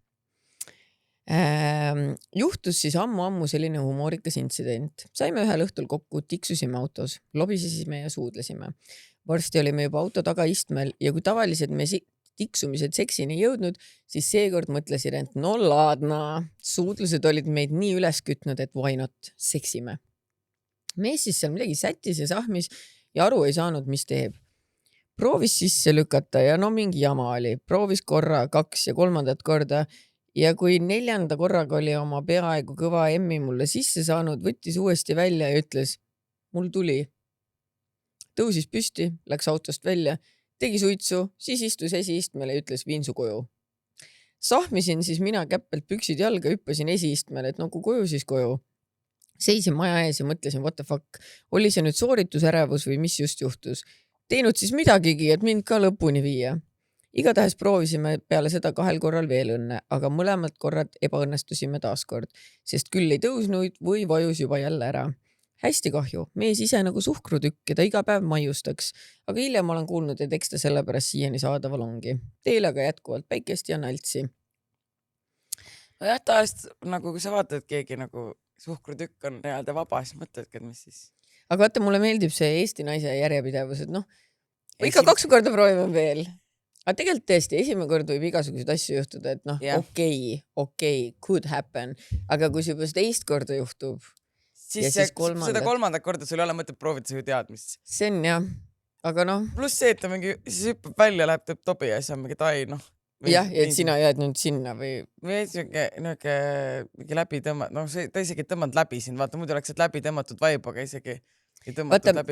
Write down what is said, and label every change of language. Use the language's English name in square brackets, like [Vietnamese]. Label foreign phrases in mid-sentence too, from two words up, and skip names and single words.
[Estonian] Juhtus siis ammu selline humoorikas intsident. Saime ühel õhtul kokku, tiksusime autos, lobisesime ja suudlesime. Varsti olime juba auto tagaistmel ja kui tavalised me tiksumised seksini jõudnud, siis seekord mõtlesin, et no laadna, suudlused olid meid nii üles kütnud, et [English] why not, [Estonian] seksime. Mees siis seal midagi sättis ja sahmis ja aru ei saanud, mis teeb. Proovis sisse lükata ja no mingi jama oli. Proovis korra, 2 ja 3. korda ja kui 4. korraga oli oma peaaegu kõva emmi mulle sisse saanud, võttis uuesti välja ja ütles, mul tuli. Tõusis püsti, läks autost välja, tegi suitsu, siis istus esiistmele ja ütles viin su koju. Sahmisin siis mina käppelt püksid jalga, hüppasin esiistmele, et no kui koju, siis koju. Seisin maja ees ja mõtlesin, [English] what the fuck, [Estonian] oli see nüüd sooritusärevus või mis just juhtus? Teinud siis midagigi, et mind ka lõpuni viia. Igatahes proovisime peale seda 2 korral veel õnne, aga mõlemad korrad ebaõnnestusime taaskord, sest küll ei tõusnud või vajus juba jälle ära. Hästi kahju, mees ise nagu suhkrutükk, keda iga päev maiustaks, aga hiljem olen kuulnud, et eks ta sellepärast siiani saadaval ongi. Teile aga jätkuvalt päikest ja naltsi. No jah, taast nagu kui sa vaatad, keegi nagu suhkrutükk on nii-öelda vaba, siis mõtledki, et mis siis. Aga vaata, mulle meeldib see Eesti naise järjepidevus, et ikka 2 korda proovime veel. Aga tegelikult tõesti, esimene kord võib igasuguseid asju juhtuda, et okei, [English] could happen. [Estonian] Aga kui see juba 2 korda juhtub, siis seda 3. korda sul ei ole mõtet proovida, sa ju tead, mis. See on jah, aga Plus see, et ta mingi, siis hüppab välja, läheb teeb tobi ja siis on mingi tai, Jah, et sina jääd nüüd sinna või. Või mingi läbi tõmmata, ta isegi tõmmanud läbi siin, vaata, muidu oleks läbi tõmmatud vaib, aga isegi ei tõmmatud läbi.